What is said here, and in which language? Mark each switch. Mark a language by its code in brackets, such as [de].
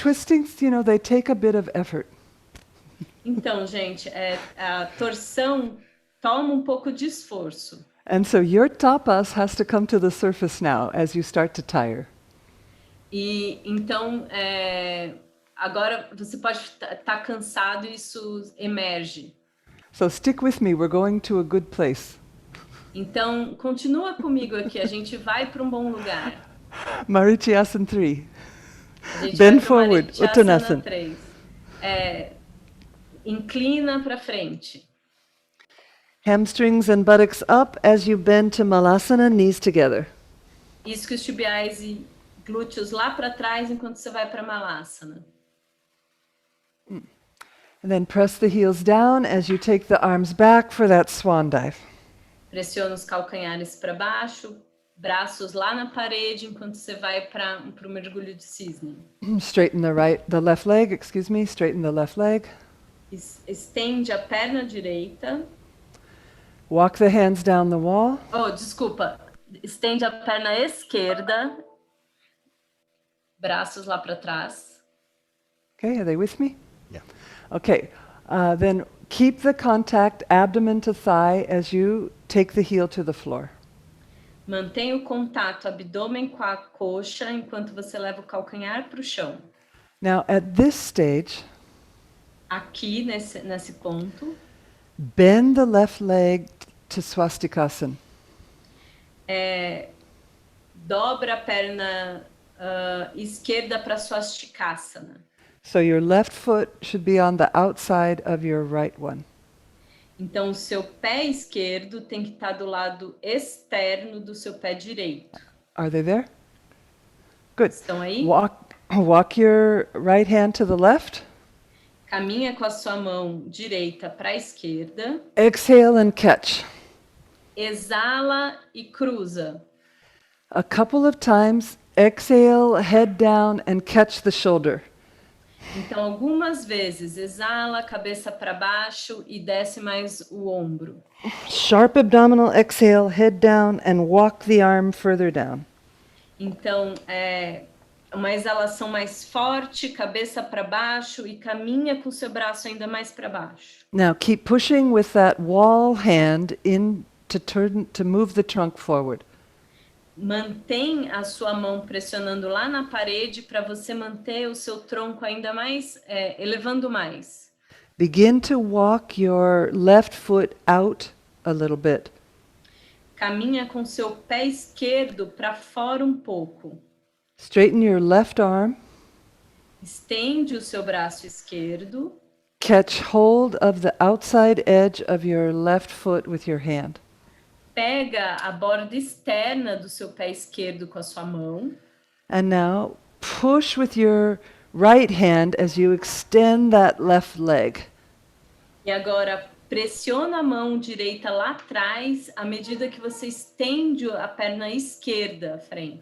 [en] twistings, you know, they take a bit of effort. [pt] Então, gente, a torção toma um pouco de esforço. [en] And so your tapas has to come to the surface now as you start to tire. [pt] E então, agora você pode estar cansado e isso emerge. [en] So stick with me, we're going to a good place. [pt] Então, continua comigo aqui, a gente vai para um bom lugar. [en] Marichyasan 3. [pt] A gente [en] Bend [pt] vai pro [en] forward, [pt] Marichasana [en] Uttanasana. [pt] 3. Inclina para frente. [en] Hamstrings and buttocks up as you bend to Malasana, knees together. [pt] Isquios tibiais e glúteos lá para trás enquanto você vai para Malasana. [en] And then press the heels down as you take the arms back for that swan dive. [pt] Pressiona os calcanhares para baixo, braços lá na parede enquanto você vai para o mergulho de cisne. [en] Straighten the left leg, straighten the left leg. [pt] Estende a perna direita. [en] Walk the hands down the wall. [pt] Desculpa. Estende a perna esquerda. Braços lá para trás. [en] Okay, are they with me? Yeah. Okay, then keep the contact abdomen to thigh as you take the heel to the floor. [pt] Mantenha o contato abdômen com a coxa enquanto você leva o calcanhar para o chão. [en] Now, at this stage, [pt] Aqui, nesse ponto, [en] bend the left leg to swastikasana. [pt] dobra a perna esquerda para swastikasana. [en] So your left foot should be on the outside of your right one. [pt] Então, o seu pé esquerdo tem que estar do lado externo do seu pé direito. [en] Are they there? Good. [pt] Estão aí? [en] Walk your right hand to the left. [pt] Caminha com a sua mão direita para a esquerda. [en] Exhale and catch. [pt] Exala e cruza. [en] A couple of times, exhale, head down, and catch the shoulder. [pt] Então, algumas vezes, exala, cabeça para baixo e desce mais o ombro. [en] Sharp abdominal exhale, head down, and walk the arm further down. [pt] Então, uma exalação mais forte, cabeça para baixo e caminha com o seu braço ainda mais para baixo. [en] Now keep pushing with that wall hand in to move the trunk forward. [pt] Mantém a sua mão pressionando lá na parede para você manter o seu tronco ainda mais, elevando mais. [en] Begin to walk your left foot out a little bit. [pt] Caminha com seu pé esquerdo para fora um pouco. [en] Straighten your left arm. [pt] Estende o seu braço esquerdo. [en] Catch hold of the outside edge of your left foot with your hand. [pt] Pega a borda externa do seu pé esquerdo com a sua mão. [en] And now push with your right hand as you extend that left leg. [pt] E agora pressiona a mão direita lá atrás à medida que você estende a perna esquerda à frente.